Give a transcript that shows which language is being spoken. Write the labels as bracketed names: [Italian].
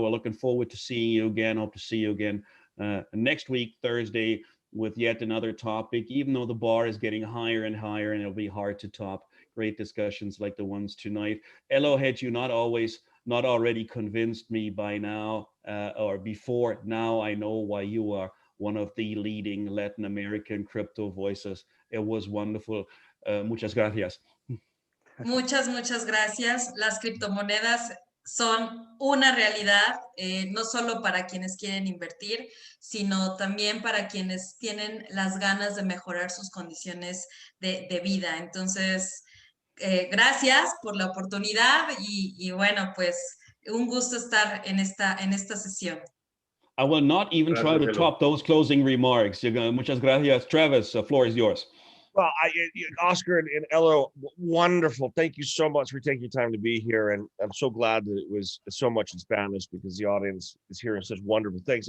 [English] We're looking forward to seeing you again. Hope to see you again next week, Thursday, with yet another topic, even though the bar is getting higher and higher, and it'll be hard to top great discussions like the ones tonight. Elo, had you not already convinced me by now or before now, I know why you are one of the leading Latin American crypto voices. It was wonderful. [Spanish] Muchas gracias. Muchas gracias. Las criptomonedas son una realidad, no solo para quienes quieren invertir, sino también para quienes tienen las ganas de mejorar sus condiciones de vida. Entonces, gracias por la oportunidad y bueno, pues un gusto estar en esta sesión. [English] I will not even try to top those closing remarks. [Spanish] Muchas gracias. [English] Travis, the floor is yours. Well, Oscar and Elo, wonderful. Thank you so much for taking time to be here. And I'm so glad that it was so much in Spanish because the audience is hearing such wonderful things.